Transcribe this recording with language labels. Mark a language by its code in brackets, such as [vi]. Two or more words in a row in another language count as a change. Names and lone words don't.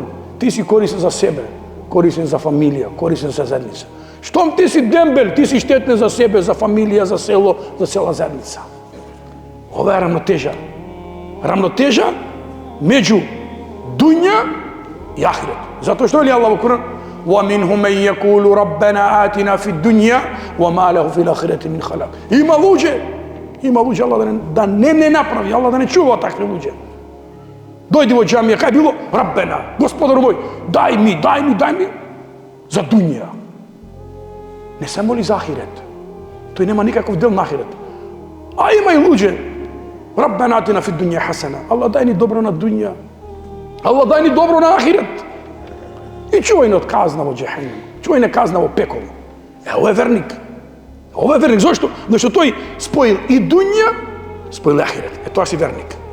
[mk] Ти си корисен за себе, корисен за фамилија, корисен за заедница. Штом ти си дембел, ти си штетен за себе, за фамилија, за село, за цела заедница. Ова е рамнотежа. Рамнотежа меѓу дуња и ахирет. Затоа што е ли Аллах во Куран? [ar] وَمِنْهُمْ مَنْ يَقُولُ رَبَّنَا آتِنَا فِي الدُّنْيَا وَمَا لَهُ فِي الْآخِرَةِ مِنْ خَلَاقٍ. [mk] Има луѓе, Аллах да не направи, Аллах да не чува такви луѓе. Дојди во џамија, кај било? Раббена, Господару мој, дај ми за дуња. Не се моли за ахирет. Тој нема никаков дел на ахирет. А има и луѓе. [ar] ربنا آتنا في الدنيا حسنة. [mk] Аллах дај ни добро на дуња. Аллах дај ни добро на ахирет. И чувај не од казна во џехенем. Чувај не казна во пекол. Ово е верник. Ово е верник. Зошто? Зашто тој споил и дуња, споил и ахирет. Тоа си верник.